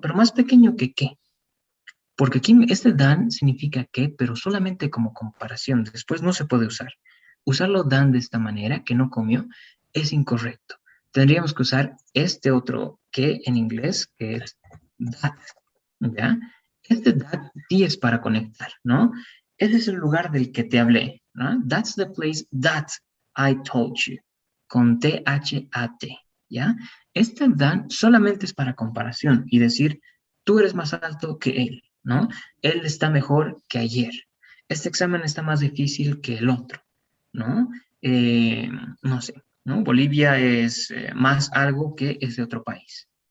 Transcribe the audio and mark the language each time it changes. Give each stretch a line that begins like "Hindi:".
Spanish: Pero más pequeño que qué, porque aquí este than significa que, pero solamente como comparación, después no se puede usar. Usarlo than de esta manera, que no comió, es incorrecto. Tendríamos que usar este otro que en inglés, que es that, ¿ya? Este that sí es para conectar, ¿no? Ese es el lugar del que te hablé, ¿no?
English: That's the place that I told you,
Spanish: con T-H-A-T, ¿ya? Este than solamente es para comparación y decir, tú eres más alto que él, ¿no? Él está mejor que ayer. Este examen está más difícil que el otro, ¿no? No sé, ¿no? Bolivia es más algo que es de otro país.